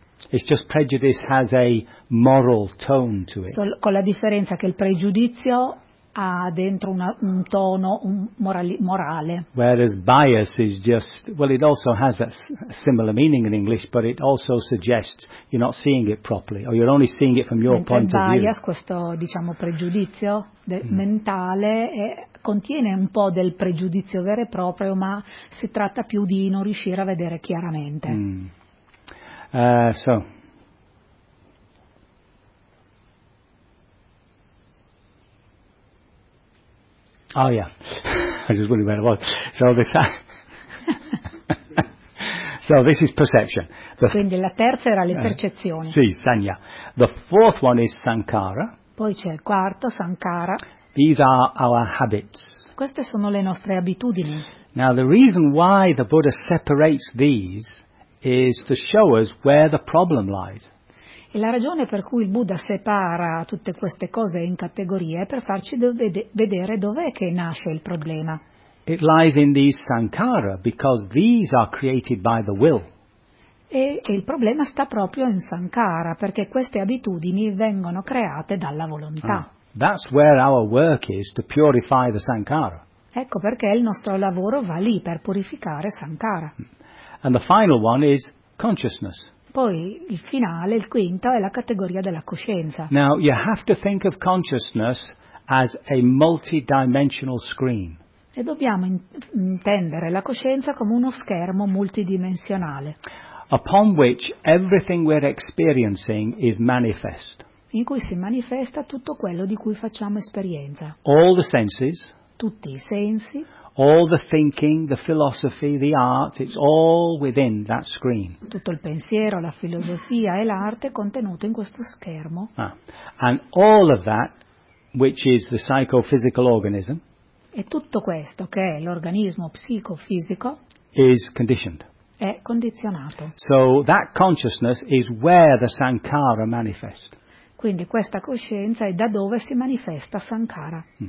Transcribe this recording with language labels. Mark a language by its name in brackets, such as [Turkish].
[English] It's just prejudice has a moral tone to it. [Italian] Con la differenza che il pregiudizio ha dentro un tono morale. [English] Whereas bias is just, well, it also has a similar meaning in English, but it also suggests you're not seeing it properly, or you're only seeing it from your [Italian] mentre [English] point bias, of view. [Italian] Bias, questo diciamo pregiudizio mentale, contiene un po' del pregiudizio vero e proprio, ma si tratta più di non riuscire a vedere chiaramente. [English] Oh yeah, I just wondered where it was. So this is perception. [Italian] Quindi la terza era le percezioni. [English] Sì, sanya. The fourth one is sankara. [Italian] Poi c'è il quarto, sankara. [English] These are our habits. [Italian] Queste sono le nostre abitudini. [English] Now the reason why the Buddha separates these is to show us where the problem lies. [Italian] E la ragione per cui il Buddha separa tutte queste cose in categorie è per farci vedere dov'è che nasce il problema. [English] It lies in these sankhara, because these are created by the will. [Italian] E il problema sta proprio in sankhara, perché queste abitudini vengono create dalla volontà. [English] Oh, that's where our work is, to purify the sankhara. [Italian] Ecco perché il nostro lavoro va lì, per purificare sankhara. [English] And the final one is consciousness. [Italian] Poi il finale, il quinto, è la categoria della coscienza. [English] Now you have to think of consciousness as a multidimensional screen. [Italian] E dobbiamo intendere la coscienza come uno schermo multidimensionale. [English] Upon which everything we're experiencing is manifest. [Italian] In cui si manifesta tutto quello di cui facciamo esperienza. [English] All the senses. [Italian] Tutti i sensi. [English] All the thinking, the philosophy, the art, it's all within that screen. [Italian] Tutto il pensiero, la filosofia e l'arte contenuto in questo schermo. Ah. [English] And all of that, which is the psychophysical organism. [Italian] E tutto questo che è l'organismo psicofisico. [English] Is conditioned. [Italian] È condizionato. [English] So that consciousness is where the sankhara manifests. [Italian] Quindi questa coscienza è da dove si manifesta sankhara.